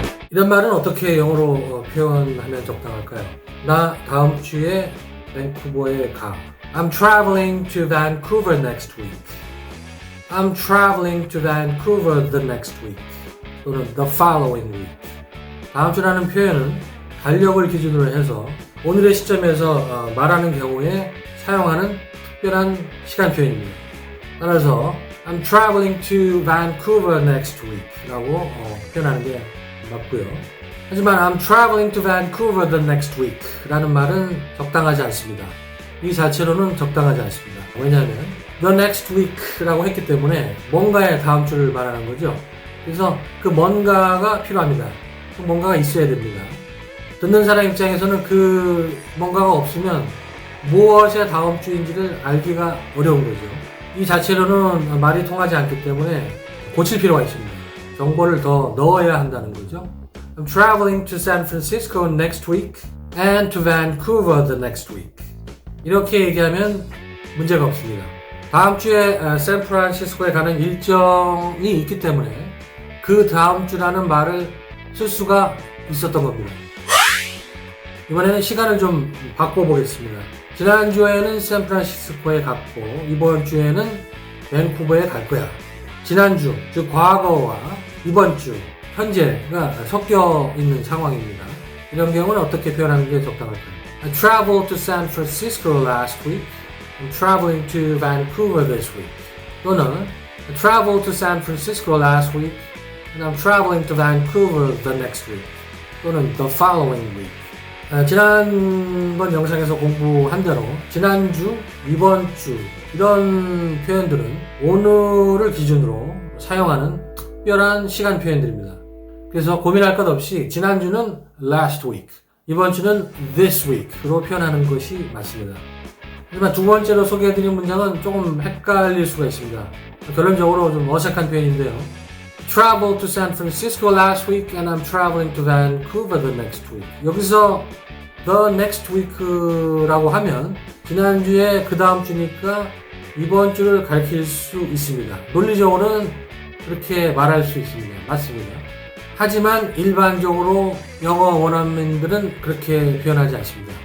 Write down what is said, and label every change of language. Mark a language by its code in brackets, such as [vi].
[ko] 이런 말은 어떻게 영어로 표현하면 적당할까요? 나 다음 주에 밴쿠버에 가. [en] I'm traveling to Vancouver next week. I'm traveling to Vancouver the next week. [ko] 또는 [en] the following week. [ko] 다음 주라는 표현은 달력을 기준으로 해서 오늘의 시점에서 말하는 경우에 사용하는 특별한 시간 표현입니다. [en] 따라서 I'm traveling to Vancouver next week [ko] 라고 표현하는 게 맞고요. [en] 하지만 I'm traveling to Vancouver the next week [ko] 라는 말은 적당하지 않습니다. 이 자체로는 적당하지 않습니다. 왜냐하면 [en] the next week [ko] 라고 했기 때문에 뭔가의 다음 주를 말하는 거죠. 그래서 그 뭔가가 필요합니다. 그 뭔가가 있어야 됩니다. 듣는 사람 입장에서는 그 뭔가가 없으면 무엇의 다음 주인지를 알기가 어려운 거죠. 이 자체로는 말이 통하지 않기 때문에 고칠 필요가 있습니다. 정보를 더 넣어야 한다는 거죠. [en] I'm traveling to San Francisco next week and to Vancouver the next week. [ko] 이렇게 얘기하면 문제가 없습니다. 다음 주에 샌프란시스코에 가는 일정이 있기 때문에 그 다음 주라는 말을 쓸 수가 있었던 겁니다. 이번에는 시간을 좀 바꿔보겠습니다. 지난주에는 샌프란시스코에 갔고 이번 주에는 밴쿠버에 갈 거야. 지난주, 즉 과거와 이번 주, 현재가 섞여 있는 상황입니다. 이런 경우는 어떻게 표현하는 게 적당할까요? [en] I traveled to San Francisco last week. I'm traveling to Vancouver this week. [ko] 또는 [en] I traveled to San Francisco last week and I'm traveling to Vancouver the next week. [ko] 또는 [en] the following week. [ko] 지난번 영상에서 공부한 대로 지난주, 이번 주 이런 표현들은 오늘을 기준으로 사용하는 특별한 시간 표현들입니다. 그래서 고민할 것 없이 지난주는 [en] last week, [ko] 이번 주는 [en] this week [ko] 로 표현하는 것이 맞습니다. 하지만 두 번째로 소개해드린 문장은 조금 헷갈릴 수가 있습니다. 결론적으로 좀 어색한 표현인데요. [en] Traveled to San Francisco last week and I'm traveling to Vancouver the next week. [ko] 여기서 [en] the next week [ko] 라고 하면 지난주에 그 다음 주니까 이번 주를 가리킬 수 있습니다. 논리적으로는 그렇게 말할 수 있습니다. 맞습니다. 하지만 일반적으로 영어 원어민들은 그렇게 표현하지 않습니다.